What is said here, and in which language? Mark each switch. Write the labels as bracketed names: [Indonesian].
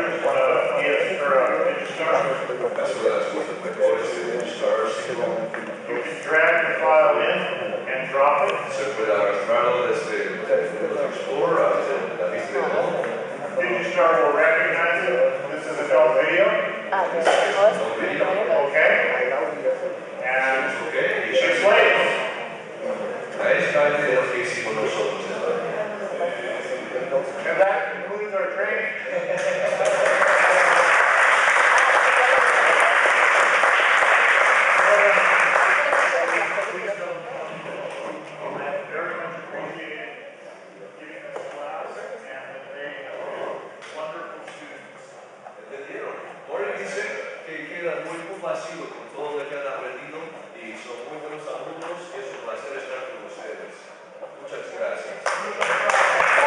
[Spanish] Es una de las cosas mejores de Stars. [English] You can drag the file in and drop it. [Spanish] Se puede arrastrarlo desde el Explorer hasta la vista de home. [English] Digistar will recognize it. This is adult video. Okay. And Okay. she plays. [Spanish] Es parte de lo que hicimos nosotros. [English] And that concludes our training. Please don't. Very much appreciated giving us a class and that they are wonderful students. [Spanish] ¿Entendieron? Morgan dice que queda muy complacido con todo lo que han aprendido y son muy buenos alumnos y es un placer estar con ustedes. Muchas gracias.